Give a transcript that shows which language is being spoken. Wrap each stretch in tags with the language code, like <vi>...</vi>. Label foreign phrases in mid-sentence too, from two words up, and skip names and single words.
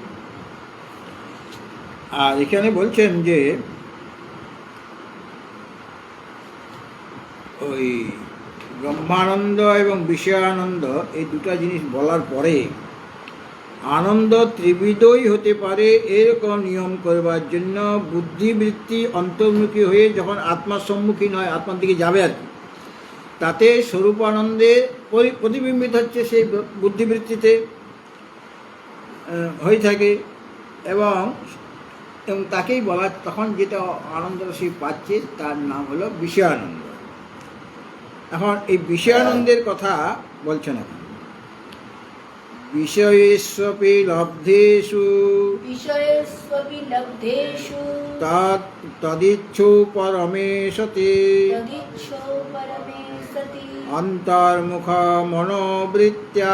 <bn>আর এখানে বলছেন যে ওই ব্রহ্মানন্দ এবং বিষয়ানন্দ, এই দুটা জিনিস বলার পরে আনন্দ ত্রিবিধই হতে পারে এরকম নিয়ম করবার জন্য বুদ্ধিবৃত্তি অন্তর্মুখী হয়ে যখন আত্মার সম্মুখীন হয়, আত্মার দিকে যাবে আর কি, তাতে স্বরূপানন্দে প্রতিবিম্বিত হচ্ছে সেই বুদ্ধিবৃত্তিতে হয়ে থাকে, এবং তাকেই বলা, তখন যেটা আনন্দ সে পাচ্ছে তার নাম হলো বিষয়ানন্দ। এখন এই বিষয়ানন্দের কথা বলছেন এখন।</bn> <sa>বিষয়েষ্বপি লব্ধেষু বিষয়েষ্বপি লব্ধেষু তদিচ্ছু পরমেশতে তদিচ্ছো পরমে সতি অন্তর্মুখ মনোবৃত্ত্যা</sa>